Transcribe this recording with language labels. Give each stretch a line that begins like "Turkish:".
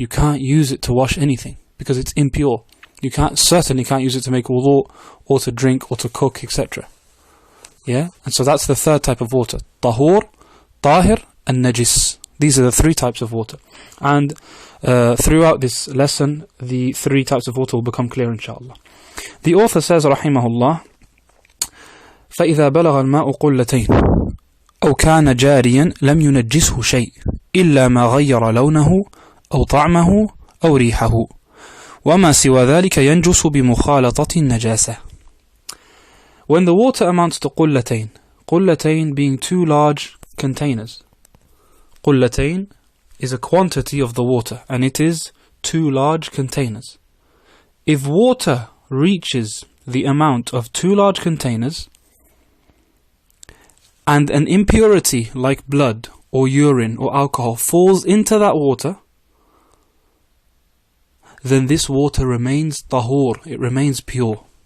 English: You can't use it to wash anything because it's impure. You certainly can't use it to make wudu or to drink or to cook, etc. Yeah, and so that's the third type of water: tahur, tahir, and najis. These are the three types of water. And throughout this lesson, the three types of water will become clear, inshallah.
Arabic: The author says, rahimahullah, فَإِذَا بَلَغَ الْمَاءُ قُلَّتَيْنِ أو كان جاريا لم ينجسه شيء إلا ما غير لونه أو طعمه أو ريحه وما سوى ذلك ينجس بمخالطة النجاسة.
English: When the water amounts to قلتين being two large containers. قلتين is a quantity of the water, and it is two large containers. If water reaches the amount of two large containers, and an impurity like blood or urine or alcohol falls into that water, then this water remains tahur, it remains pure.